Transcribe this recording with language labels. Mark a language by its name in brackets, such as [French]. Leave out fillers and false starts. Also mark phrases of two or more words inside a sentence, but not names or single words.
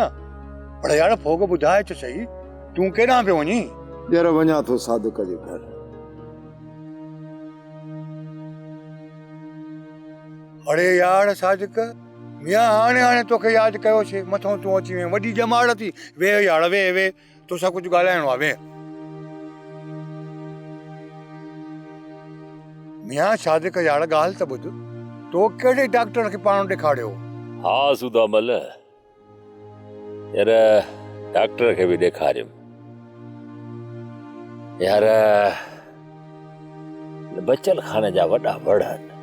[Sindhi] पर यार फोग ॿुधाए त सही तूं केॾां पियो वञी? यार वञा थो सादिक जे घर। अरे यार सादिक मियां हाणे हाणे तोखे यादि कयोसीं मथों तूं अची वएं वॾी जमाड़ थी। वे यार वे वे तोसां कुझु ॻाल्हाइणो आहे वे। मियां सादिक यार ॻाल्हि त ॿुध तो कहिड़े डॉक्टर खे पाण ॾेखारियो? हा सुदामल यार डॉक्टर खे बि ॾेखारियुमि यार बचल खाने जा वॾा वड़ आहिनि।